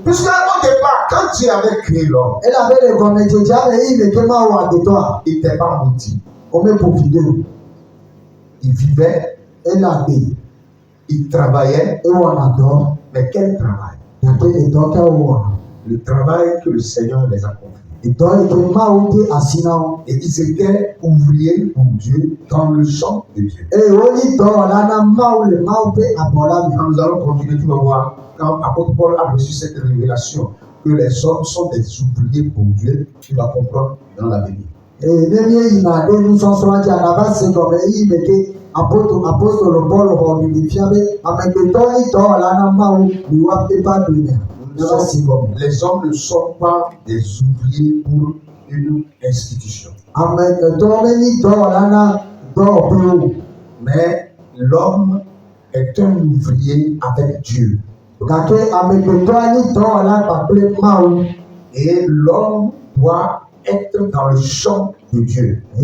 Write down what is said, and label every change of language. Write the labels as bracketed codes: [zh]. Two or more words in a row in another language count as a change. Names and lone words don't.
[fr] Puisque au départ, quand Dieu avait créé l'homme, [ee] elabe le gɔmedzedzea me eyi me ke ma wɔ agbetɔa [fr] il n'était pas maudit. [ee] o me ƒofi de o [fr] Il vivait, [ee] ele agbe [fr] il travaillait, [ee] ewɔna dɔ [fr] mais quel travail? [ee] gake edɔ ke wowɔna [fr] Le travail que le Seigneur les a confiés. [ee] edɔ yi ke mawo de asi na wo [fr] Et ils étaient ouvriers pour Dieu dans le champ de Dieu. [ee] eye wonyi dɔwɔla na mawo le mawo ƒe abɔ la me [fr] Quand nous allons continuer, tu vas voir, quand apôtre Paul a reçu cette révélation, que les hommes sont des ouvriers pour Dieu, tu vas comprendre dans l'avenir. [ee] eye ne mieyina ɖe nusɔsrɔ̃ dzi anava se gɔme eyi me ke apostolo Paul xɔ ɖiɖi fia be amegbetɔ yi dɔwɔla na mawo le woaƒe agbleme ne va si gɔme. [fr] Les hommes ne sont pas des ouvriers pour une institution. Mais l'homme est un ouvrier avec Dieu. Et l'homme doit être dans le champ de Dieu.